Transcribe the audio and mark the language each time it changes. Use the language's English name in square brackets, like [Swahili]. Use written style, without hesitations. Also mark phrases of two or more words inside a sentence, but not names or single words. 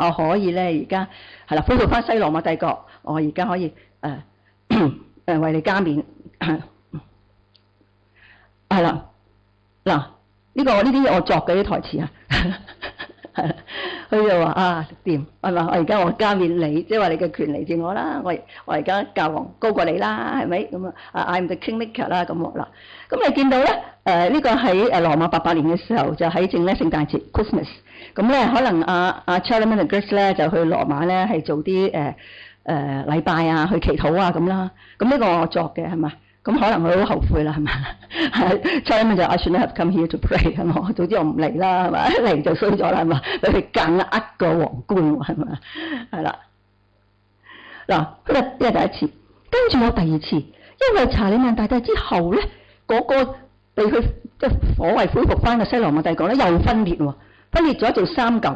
[Cantonese] 我可以咧而家係啦，恢復翻西羅馬帝國，我而家可以為你加冕。係啦，嗱呢啲我作嘅啲台詞啊。佢就話掂係嘛？我而家我加冕你，即係話你嘅權嚟自我啦。我而家教皇高過你啦，係咪咁 [English] I'm the kingmaker [Cantonese] 啦咁嗱。咁你見到咧呢個喺羅馬800年嘅時候，就喺正咧聖誕節 Christmas。咁咧可能 Charlemagne the Great 咧就去羅馬咧係做啲禮拜啊，去祈禱啊咁啦。咁呢個我作嘅係嘛？咁可能佢好後悔啦，係咪？Charlie 就 [English] I shouldn't have come here to pray [Cantonese] 係嘛？早知我唔嚟啦，係嘛？一嚟就衰咗啦，係嘛？俾佢夾硬個皇冠喎，係咪？係啦。嗱，呢個第一次，跟住有第二次，因為查理曼大帝之後咧，嗰個被佢即係所謂恢復翻嘅西羅馬帝國咧，又分裂喎，分裂咗做三嚿。